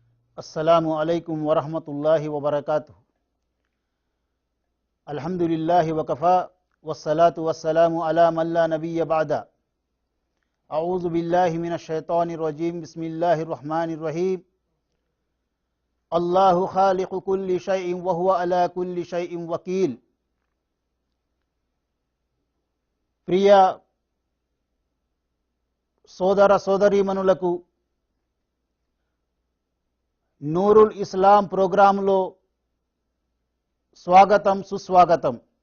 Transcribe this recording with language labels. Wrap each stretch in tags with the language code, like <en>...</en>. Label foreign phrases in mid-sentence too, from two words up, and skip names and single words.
<ar>السلام عليكم ورحمة الله وبركاته الحمد لله وكفى والصلاة والسلام على من لا نبي بعده. أعوذ بالله من الشيطان الرجيم. بسم الله الرحمن الرحيم الله خالق كل شيء وهو على كل شيء وكيل.</ar> <te>ప్రియ సోదర సోదరీమణులకు నూరుల్ ఇస్లాం ప్రోగ్రాంలో స్వాగతం, సుస్వాగతం.</te>